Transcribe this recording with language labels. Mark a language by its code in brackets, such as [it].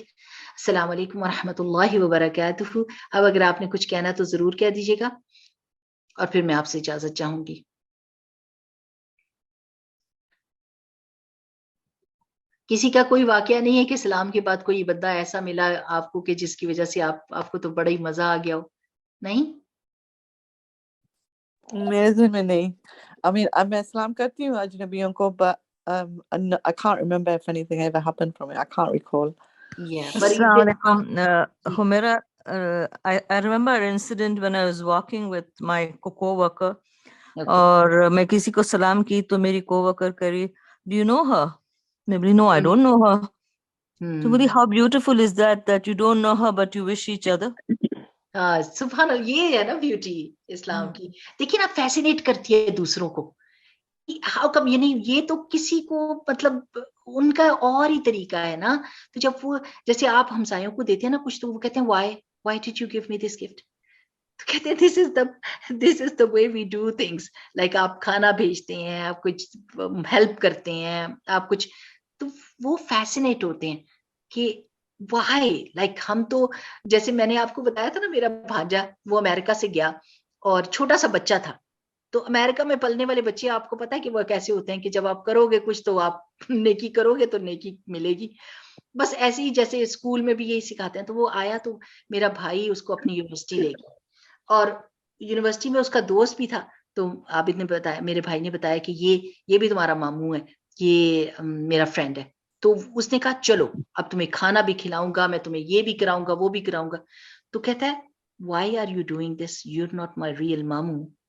[ur] السلام علیکم ورحمۃ اللہ وبرکاتہ. اب اگر آپ نے کچھ کہنا تو ضرور کہہ دیجیے گا, اور پھر میں آپ سے اجازت چاہوں گی. کسی کا کوئی واقعہ نہیں ہے کہ سلام کے بعد کوئی بندہ ایسا ملا آپ کو کہ جس کی وجہ سے آپ کو تو بڑا ہی مزہ آ گیا ہو؟ نہیں میرے ذہن میں نہیں. [en] I mean, [ur] میں سلام کرتی ہوں اجنبیوں کو, [en] but I can't remember if anything ever happened from it. I can't recall. Yeah, but Assalamu alaikum. Humaira, I remember an incident when I was walking with my co-worker. okay. [ur] اور میں کسی کو سلام کی تو میری [en] co-worker [ur] کری, [en] do you know her? [ur] میں بولی [en] no, I don't know her. [ur] تو بولی [en] how beautiful is that you don't know her but you wish each other. [ur] سبحان اللہ, یہ ہے نا بیوٹی اسلام کی. دیکھیے نا, فیسینیٹ کرتی ہے دوسروں کو. [en] how come, [ur] یہ نہیں, یہ تو کسی کو مطلب ان کا اور ہی طریقہ ہے نا. تو جب وہ جیسے آپ ہمسایوں کو دیتے ہیں نا کچھ, تو وہ کہتے ہیں [en] why did you give me this gift. [ur] تو کہتے ہیں [en] this is the way we do things. like [ur] آپ کھانا بھیجتے ہیں, آپ کچھ ہیلپ کرتے ہیں, آپ کچھ, تو وہ فیسینیٹ ہوتے ہیں کہ [en] Why. [ur] لائک ہم تو, جیسے میں نے آپ کو بتایا تھا نا, میرا بھانجا وہ امریکہ سے گیا اور چھوٹا سا بچہ تھا. تو امریکہ میں پلنے والے بچے آپ کو پتا ہے کہ وہ کیسے ہوتے ہیں کہ جب آپ کرو گے کچھ تو آپ نیکی کرو گے تو نیکی ملے گی. بس ایسے ہی جیسے اسکول میں بھی یہی سکھاتے ہیں. تو وہ آیا تو میرا بھائی اس کو اپنی یونیورسٹی لے گیا, اور یونیورسٹی میں اس کا دوست بھی تھا. تو عابد نے بتایا, میرے بھائی نے بتایا کہ یہ بھی تمہارا ماموں ہے, یہ میرا فرینڈ ہے. تو اس نے کہا چلو اب تمہیں کھانا بھی کھلاؤں گا, میں تمہیں یہ بھی کراؤں گا, وہ بھی کراؤں گا. تو کہتا ہے [en] why are you doing this, you're not my real ماموں.